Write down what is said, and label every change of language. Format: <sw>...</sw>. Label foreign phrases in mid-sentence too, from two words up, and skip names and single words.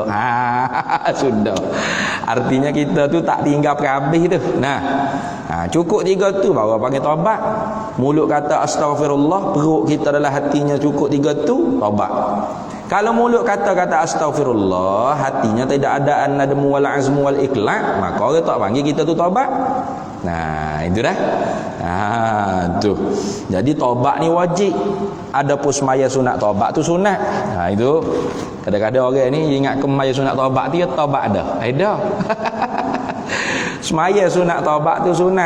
<ms>Sudah. Artinya kita tu tak tinggal habis tu. Cukup 3 tu baru panggil taubat. Mulut kata astagfirullah, perut kita dalam hatinya cukup 3 tu, taubat. Kalau mulut kata-kata astagfirullah, hatinya tidak ada</ms> <ar>an-nadmu wal azmu wal iqla',</ar> <ms>maka orang tak panggil kita tu taubat. Itu dah. Tu. Jadi taubat ni wajib. Adapun semaya sunat taubat tu sunat. Itu kadang-kadang orang ni ingat semaya sunat taubat tu, ya taubat dah. Dah. Semaya sunat taubat tu sunat.</ms>